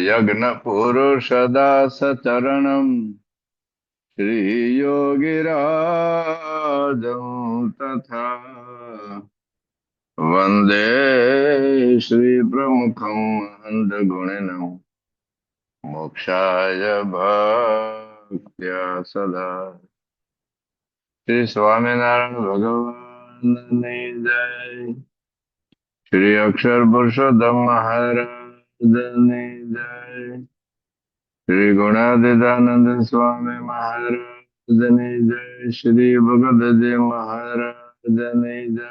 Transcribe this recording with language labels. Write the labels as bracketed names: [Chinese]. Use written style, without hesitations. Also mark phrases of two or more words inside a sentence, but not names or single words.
[Sanskrit] यज्ञपुरुषदासचरणं श्रीयोगिराजं तथा वन्दे श्रीप्रमुखं महन्तगुणिनं मोक्षाय भक्त्या सदा। [Gujarati] श्री स्वामिनारायण भगवान ની જય। શ્રી અક્ષર પુરુષોત્તમ મહારાજ ની જય। શ્રી ગુણાતીતાનંદ સ્વામી મહારાજ ની જય। શ્રી ભગતજી મહારાજ ની જય।